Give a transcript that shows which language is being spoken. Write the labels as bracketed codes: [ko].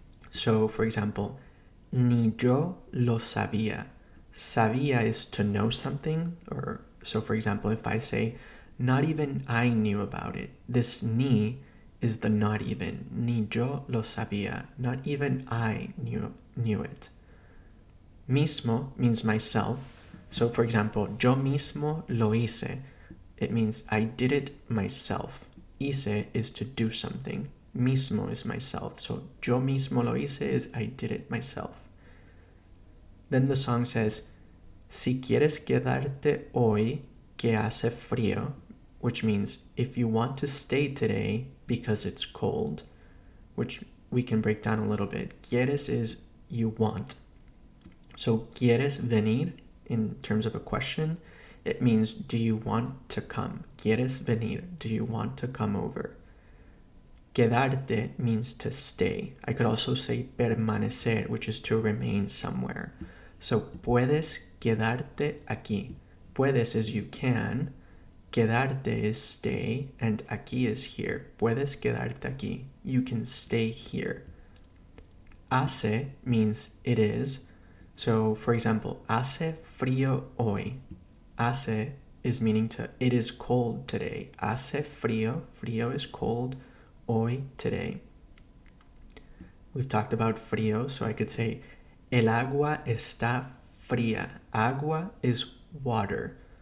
[en] So, for example, [es] ni yo lo sabía. [en] Sabía is to know something, or so for example, if I say, not even I knew about it, this ni is the not even. [es] Ni yo lo sabía. [en] Not even I knew it. Mismo means myself. So, for example, [es] yo mismo lo hice. [en] It means I did it myself. Hice is to do something. Mismo is myself. So, [es] yo mismo lo hice [en] is I did it myself. Then the song says, [es] si quieres quedarte hoy que hace frío, [en] which means if you want to stay today because it's cold, which we can break down a little bit. Quieres is you want. So, [es] quieres venir, [en] in terms of a question, it means do you want to come? [es] Quieres venir, [en] do you want to come over? Quedarte means to stay. I could also say permanecer, which is to remain somewhere. [es] So, puedes quedarte aquí. [en] Puedes is you can. Quedarte is stay, and aquí is here. [es] Puedes quedarte aquí. [en] You can stay here. Hace means it is. So, for example, [es] hace frío hoy. [en] Hace is meaning to it is cold today. [es] Hace frío. Frío [en] is cold. [es] Hoy, today. [en] We've talked about frío, so I could say [es] el agua está fría. [en] Agua is water.